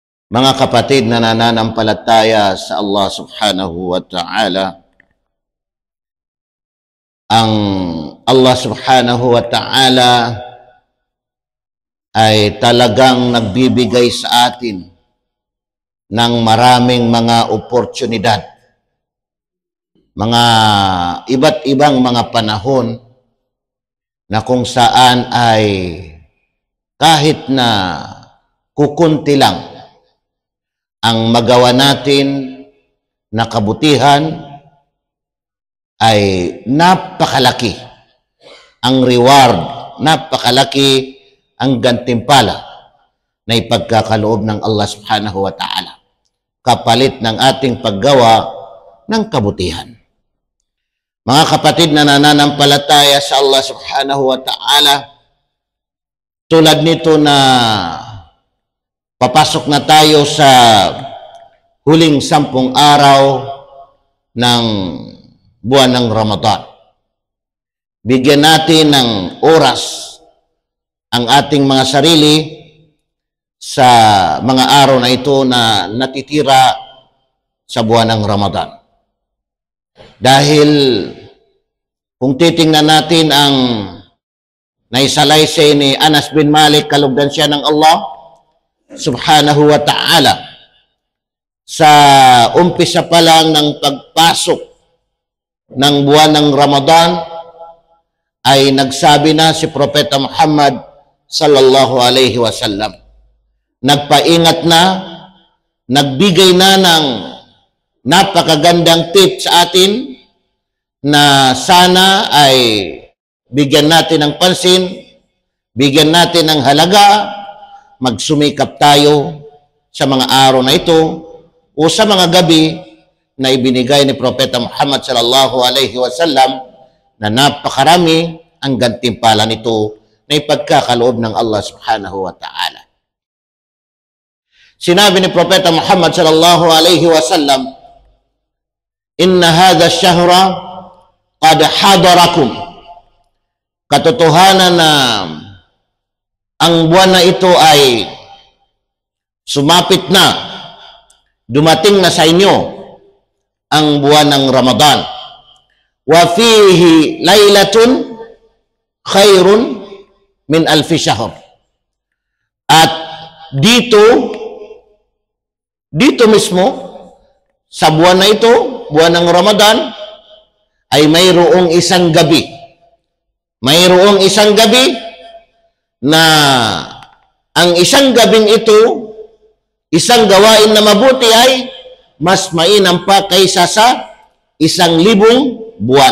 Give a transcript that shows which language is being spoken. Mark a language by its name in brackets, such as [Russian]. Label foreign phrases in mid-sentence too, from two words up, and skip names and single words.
[Filipino] Mga kapatid na nananampalataya sa Allah [Arabic] سبحانه وتعالى, [Filipino] ang Allah [Arabic] سبحانه وتعالى [Filipino] ay talagang nagbibigay sa atin ng maraming mga oportunidad, mga iba't ibang mga panahon na kung saan ay kahit na kukunti lang ang magawa natin na kabutihan, ay napakalaki ang reward, napakalaki ang gantimpala na ipagkakaloob ng Allah [Arabic] سبحانه وتعالى [Filipino] kapalit ng ating paggawa ng kabutihan. Mga kapatid na nananampalataya sa Allah [Arabic] سبحانه وتعالى, [Filipino] tulad nito na papasok na tayo sa huling 10 araw ng buwan ng Ramadan. Bigyan natin ng oras ang ating mga sarili sa mga araw na ito na natitira sa buwan ng Ramadan. Dahil kung titingnan natin ang naisalaysay ni Anas bin Malik, kalugdan siya ng Allah [Arabic] سبحانه وتعالى, [Filipino] sa umpisa pa lang ng pagpasok ng buwan ng Ramadan ay nagsabi na si Propeta Muhammad [Arabic] صلى الله عليه وسلم, [Filipino] nagpaingat na, nagbigay na ng napakagandang tip sa atin na sana ay bigyan natin ng pansin, bigyan natin ng halaga, magsumikap tayo sa mga araw na ito o sa mga gabi na ibinigay ni Propeta Muhammad [Arabic] صلى الله عليه وسلم [Filipino] na napakarami ang gantimpala nito na ipagkakaloob ng Allah [Arabic] سبحانه وتعالى. [Filipino] Sinabi ni Propeta Muhammad [Arabic] صلى الله عليه وسلم, إن هذا الشهر قد حضركم. [Filipino] Katotohanan na ang buwan na ito ay sumapit na, dumating na sa inyo ang buwan ng Ramadan. [Arabic] وفيه ليلة خير من ألف شهر. [Filipino] At dito mismo sa buwan na ito, buwan ng Ramadan, ay mayroong isang gabi. Mayroong isang gabi na ang isang gabing ito, isang gawain na mabuti ay mas mainam pa kaysa sa 1,000 buwan.